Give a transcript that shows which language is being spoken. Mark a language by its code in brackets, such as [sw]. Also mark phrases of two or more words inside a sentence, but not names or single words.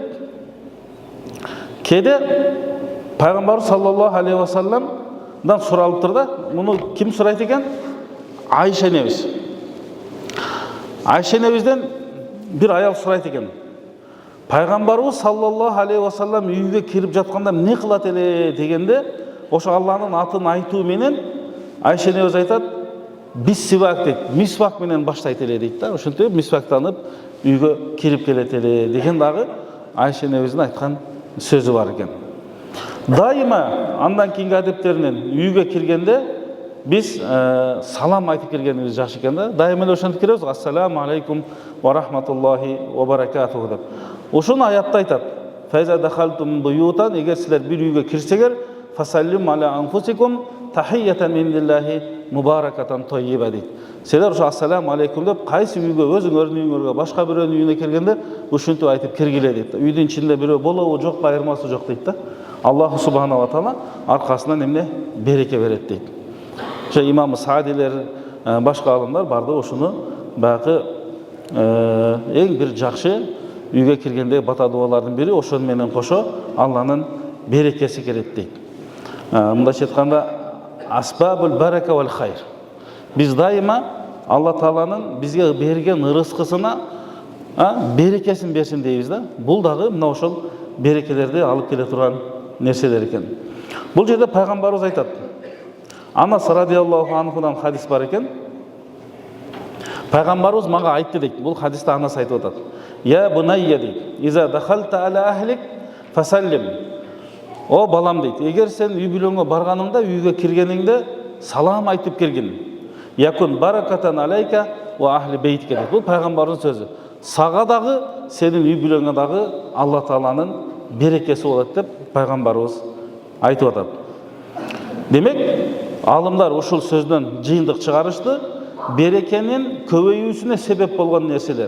[ky] Кээде пайгамбар [ar] صلى الله عليه وسلم [ky] суралыптыр да. Муну ким сурайт экен? Айша энебиз. Айша энебизден бир аял сурайт экен. Пайгамбарыбыз [ar] صلى الله عليه وسلم [ky] үйгө кирип жатканда эмне кылат эле дегенде, ошо Алланын атын айтуу менен Айша энебиз айтат, биссивак дейт, мисвак менен баштайт эле дейт да. Ошентип мисвактанып үйгө кирип келет эле деген дагы Айша энебиздин айткан сөзү бар экен. Дайыма андан кийинки адептеринен үйгө киргенде биз салам айтып киргенибиз жакшы экен да. Дайыма эле ошентип киребиз, [ar] السلام عليكم ورحمة الله وبركاته деп. [ky] Ошону аятта айтат. [ar] فإذا دخلتم بيوتا, [ky] эгер силер бир үйгө кирсеңер, [ar] فسلموا على أنفسكم تحية من الله مباركة طيبة дейт. [ky] Силер ошо [ar] السلام عليكم [ky] деп кайсы үйгө, өзүңөрдүн үйүңөргө, башка бирөөнүн үйүнө киргенде ушинтип айтып киргиле дейт. Үйдүн ичинде бирөө болобу, жокпу, айырмасы жок дейт да. [ar] الله سبحانه وتعالى [ky] аркасынан эмне береке берет дейт. Ошо имам Саадилер, башка алымдар барды ошону баягы эң бир жакшы үйгө киргенде бата дуалардын бири ошону менен кошо Алланын берекеси келет дейт. Мындайча айтканда [ar] أسباب البركة والخير. [ky] Биз дайыма Алла Тааланын бизге берген ырыскысына берекесин берсин дейбиз да. Бул дагы мына ошол берекелерди алып келе турган нерселер экен. Бул жерде пайгамбарыбыз айтат. Анас [ar] رضي الله عنه [ky] хадис бар экен. Пайгамбарыбыз мага айтты дейт. Бул хадисте Анас айтып атат. [ar] يا بني дейт. إذا دخلت على أهلك فسلم. [ky] О балам дейт. Эгер сен үй бүлөңгө барганыңда, үйгө киргениңде салам айтып киргин. [ar] يكن بركة عليك و أهل بيتك [ky] дейт. Бул пайгамбардын сөзү. Сага дагы, сенин үй бүлөңгө дагы Алла Тааланын берекеси болот деп пайгамбарыбыз айтып атат. Демек, алымдар ушул сөздөн жыйынтык чыгарышты. Берекенин көбөйүүсүнө себеп болгон нерселер.